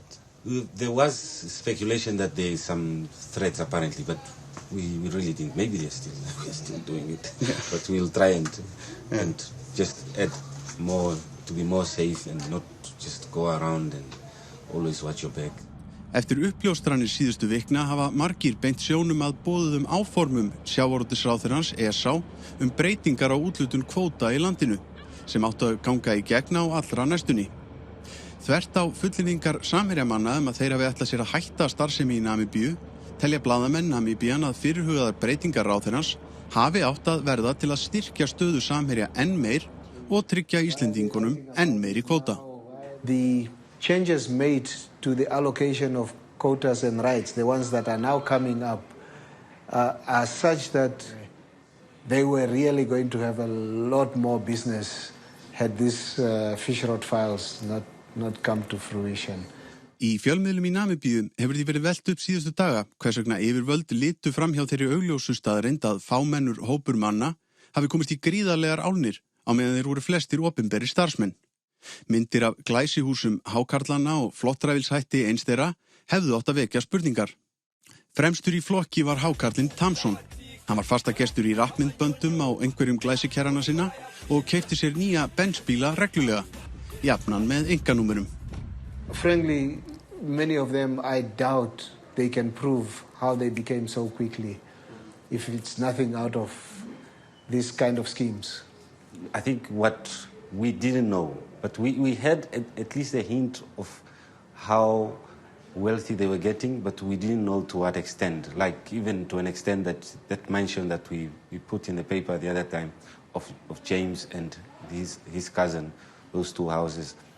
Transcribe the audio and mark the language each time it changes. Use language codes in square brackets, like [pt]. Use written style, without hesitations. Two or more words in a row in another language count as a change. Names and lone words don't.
[en] There was speculation that there is some threats apparently, but we really didn't. Maybe we're still doing it. But we'll try and just add more to be more safe and not just go around and always watch your back. [is] Eftir uppljóstranir síðustu vikna hafa margir beint sjónum að boðuðum áformum sjávarútvegsráðherrans ESA breytingar á úthlutun kvóta í landinu sem áttu að ganga í gegn á allra næstunni. Þvert á fullyrðingar samherjamanna að þeir hafi ætlað sér að hætta starfsemi í Namibíu, telja blaðamenn Namibían að fyrirhugaðar breytingar ráðherrans hafi átt að verða til að styrkja stöðu samherja enn meir og tryggja Íslendingunum enn meiri kvóta. [en] The changes made to the allocation of quotas and rights, the ones that are now coming up, are such that they were really going to have a lot more business had these Fishrot files not come to fruition. [is] Í fjölmiðlum í Namibíu hefur því verið velt upp síðustu daga hvers vegna yfirvöld litu fram hjá þeirri augljósu staðreynd að fámennur hópur manna hafi komist í gríðarlegar álnir á meðan þeir voru flestir opinberir starfsmenn. Myndir af glæsihúsum hákarlanna og flottræfilshætti eins þeirra hefðu átt að vekja spurningar. Fremstur í flokki var hákarlinn Tamson. Hann var fastagestur í rappmyndböndum á einhverjum glæsikerrana sinna og keypti sér nýja bensbíla reglulega, jafnan með einkanúmerum. [en] Frankly, many of them I doubt they can prove how they became so quickly if it's nothing out of this kind of schemes. I think what we didn't know, but we had at least a hint of how wealthy they were getting, but we didn't know to what extent, like even to an extent that mention that we put in the paper the other time of James and his cousin, those two houses.